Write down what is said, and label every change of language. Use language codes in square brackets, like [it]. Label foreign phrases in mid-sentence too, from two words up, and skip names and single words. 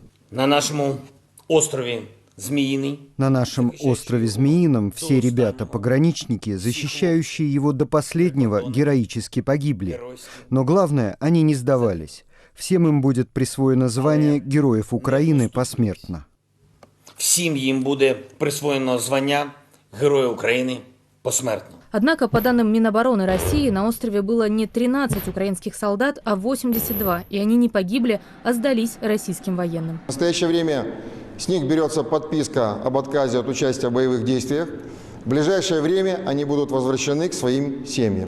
[ru] На нашем острове Змеиный. На нашем острове Змеином все ребята-пограничники, защищающие его до последнего, героически погибли. Но главное, они не сдавались. Всем им будет присвоено звание Героев Украины посмертно. [uk] Всім їм буде присвоєно звання Героя України посмертно. [ru] Однако, по данным Минобороны России, на острове было не 13 украинских солдат, а 82. И они не погибли, а сдались российским военным. В настоящее время с них берется подписка об отказе от участия в боевых действиях. В ближайшее время они будут возвращены к своим семьям.